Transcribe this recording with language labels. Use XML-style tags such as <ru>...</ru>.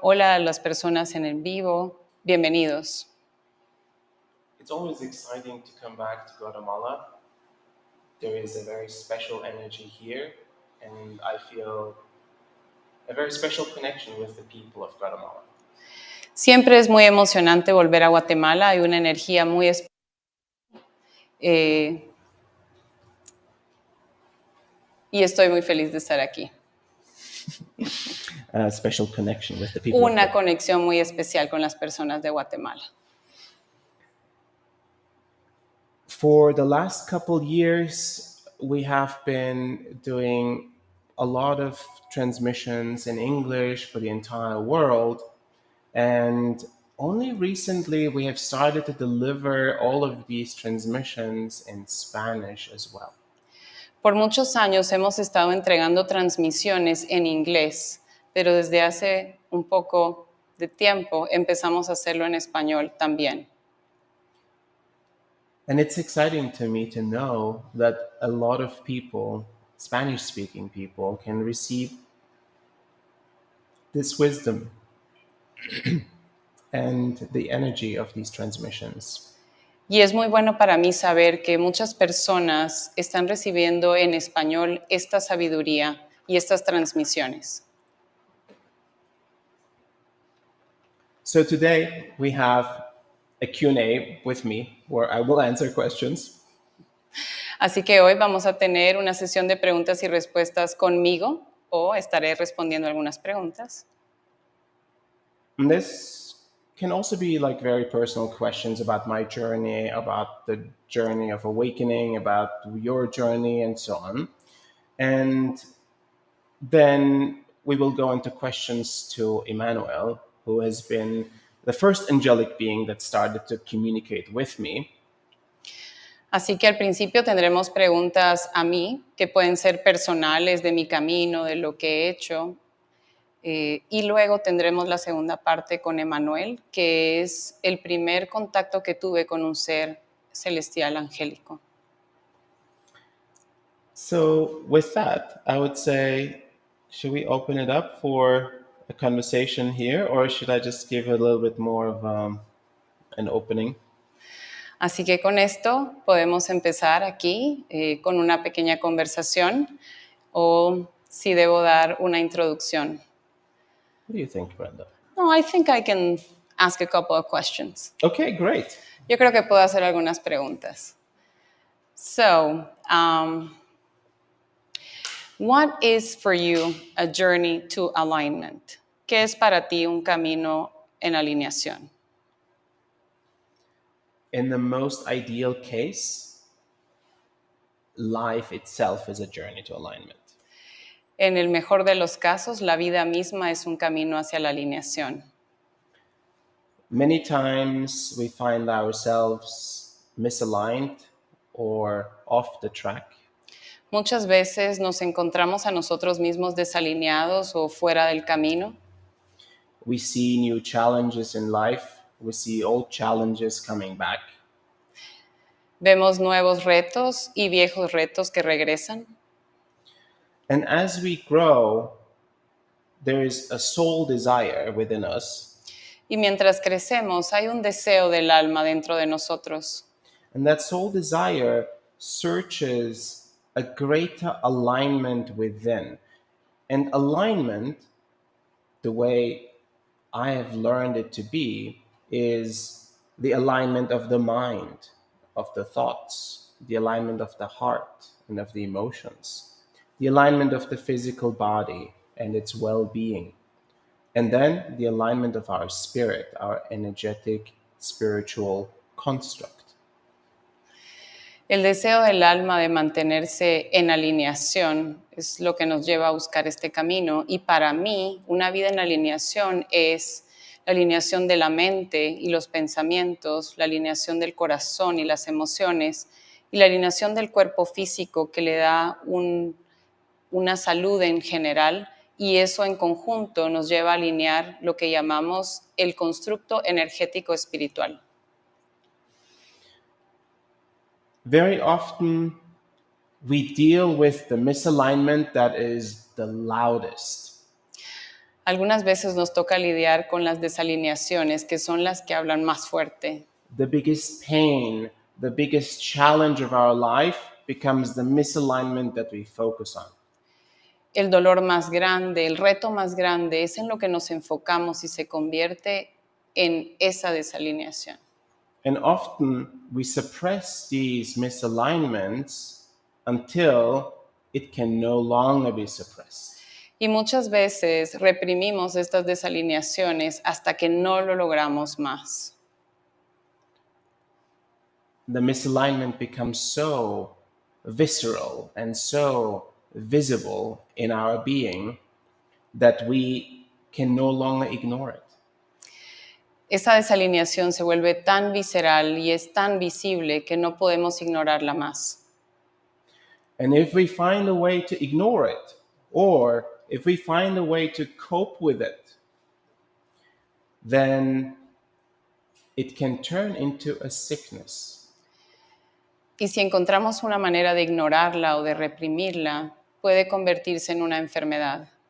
<es>Hola a las personas en el vivo. Bienvenidos.</es> <en>It's always exciting to come back to Guatemala. There is a very special energy here, and I feel a very special connection with the people of Guatemala.</en> <es>Siempre es muy emocionante volver a Guatemala. Hay una energía muy especial. Y estoy muy feliz de estar aquí.</es> <en>A special connection with the people.</en> <es>Una conexión muy especial con las personas de Guatemala.</es> <en>For the last couple years, we have been doing a lot of transmissions in English for the entire world. And only recently we have started to deliver all of these transmissions in Spanish as well.</en> <es>Por muchos años hemos estado entregando transmisiones en inglés, pero desde hace un poco de tiempo empezamos a hacerlo en español también.</es> <en>And it's exciting to me to know that a lot of people, Spanish-speaking people, can receive this wisdom and the energy of these transmissions.</en> <es>Y es muy bueno para mí saber que muchas personas están recibiendo en español esta sabiduría y estas transmisiones.</es> <en>So today we have a Q&A with me where I will answer questions.</en> <es>Así que hoy vamos a tener una sesión de preguntas y respuestas conmigo o estaré respondiendo algunas preguntas.</es> <en>And this can also be like very personal questions about my journey, about the journey of awakening, about your journey, and so on. And then we will go into questions to Emmanuel, who has been the first angelic being that started to communicate with me.</en> <es>Así que al principio tendremos preguntas a mí, que pueden ser personales de mi camino, de lo que he hecho. Y luego tendremos la segunda parte con Emmanuel, que es el primer contacto que tuve con un ser celestial angélico.</es> <en>So with that, I would say, should we open it up for a conversation here, or should I just give a little bit more of an opening?</en> <es>Así que con esto podemos empezar aquí con una pequeña conversación, o si debo dar una introducción.</es> <en>What do you think, Brenda? No, I think I can ask a couple of questions. Okay, great.</en> <es>Yo creo que puedo hacer algunas preguntas.</es> <en>So, what is for you a journey to alignment?</en> <es>¿Qué es para ti un camino en alineación?</es> <en>In the most ideal case, life itself is a journey to alignment.</en> <es>En el mejor de los casos, la vida misma es un camino hacia la alineación.</es> <en>Many times we find ourselves misaligned or off the track.</en> <es>Muchas veces nos encontramos a nosotros mismos desalineados o fuera del camino.</es> <en>We see new challenges in life. We see old challenges coming back.</en> <es>Vemos nuevos retos y viejos retos que regresan.</es> <en>And as we grow, there is a soul desire within us.</en> <es>Y mientras crecemos, hay un deseo del alma dentro de nosotros.</es> <en>And that soul desire searches a greater alignment within. And alignment, the way I have learned it to be, is the alignment of the mind, of the thoughts, the alignment of the heart and of the emotions, the alignment of the physical body and its well-being, and then the alignment of our spirit, our energetic, spiritual construct.</en> <es>El deseo del alma de mantenerse en alineación es lo que nos lleva a buscar este camino. Y para mí, una vida en alineación es la alineación de la mente y los pensamientos, la alineación del corazón y las emociones, y la alineación del cuerpo físico que le da una salud en general, y eso en conjunto nos lleva a alinear lo que llamamos el constructo energético espiritual.</es> <en>Very often, we deal with the misalignment that is the loudest.</en> <es>Algunas veces nos toca lidiar con las desalineaciones, que son las que hablan más fuerte.</es> <en>The biggest pain, the biggest challenge of our life becomes the misalignment that we focus on.</en> <es>El dolor más grande, el reto más grande es en lo que nos enfocamos y se convierte en esa desalineación.</es> <en>And often we suppress these misalignments until it can no longer be suppressed.</en> <es>Y muchas veces reprimimos estas desalineaciones hasta que no lo logramos más.</es> <en>The misalignment becomes so visceral and so visible in our being that we can no longer ignore it.</en> <es>Esa desalineación se vuelve tan visceral y es tan visible que no podemos ignorarla más.</es> <en>And if we find a way to ignore it, or if we find a way to cope with it, then it can turn into a sickness.</en> <es>Y si encontramos una manera de ignorarla o de reprimirla, puede convertirse en una enfermedad.</es>